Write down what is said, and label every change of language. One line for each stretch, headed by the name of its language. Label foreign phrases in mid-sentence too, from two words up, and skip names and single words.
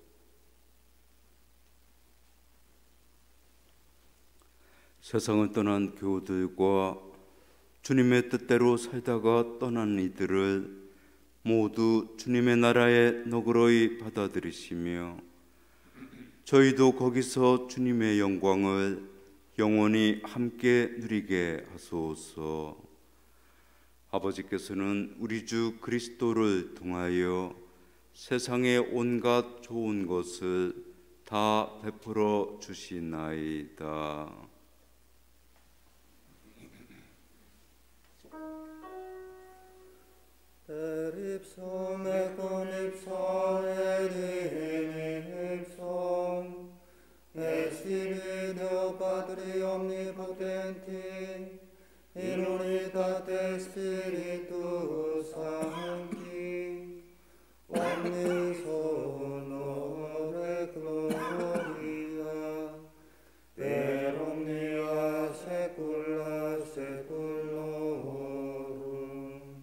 Korean: 세상을 떠난 교우들과 주님의 뜻대로 살다가 떠난 이들을 모두 주님의 나라에 너그러이 받아들이시며 저희도 거기서 주님의 영광을 영원히 함께 누리게 하소서. 아버지께서는 우리 주 그리스도를 통하여 세상의 온갖 좋은 것을 다 베풀어 주시나이다.
Latin: Per ipsum et cum ipsum et in ipsum et sibi Deo Patri omnipotenti in unitate Spiritus Sancti omnis honor et gloria per omnia saecula saeculorum.